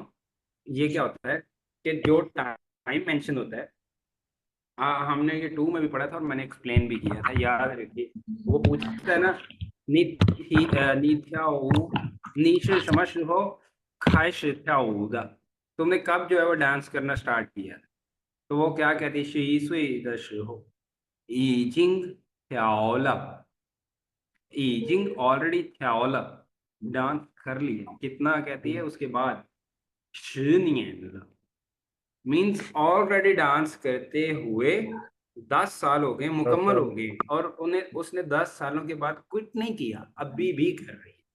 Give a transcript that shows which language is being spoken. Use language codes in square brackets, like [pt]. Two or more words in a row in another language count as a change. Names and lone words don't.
[hi] ये क्या होता है कि जो [en] time mention [hi] होता है, हाँ, हमने ये 2 में भी पढ़ा था और मैंने एक्सप्लेन भी किया था, याद रखिए। वो पूछता है ना, हो खाइश हो, तुमने कब जो है वो डांस करना स्टार्ट किया? तो वो क्या कहती है, [zh] 11岁的时候 已经跳了已经 ऑलरेडी 跳了 [hi] डांस कर लिया। कितना कहती है उसके बाद? [zh] 10年了 [hi] मीन्स [en] already dance [hi] करते हुए 10 साल हो गए, मुकम्मल हो गए, और उन्हें उसने 10 सालों के बाद क्विट नहीं किया, अभी भी कर रही है।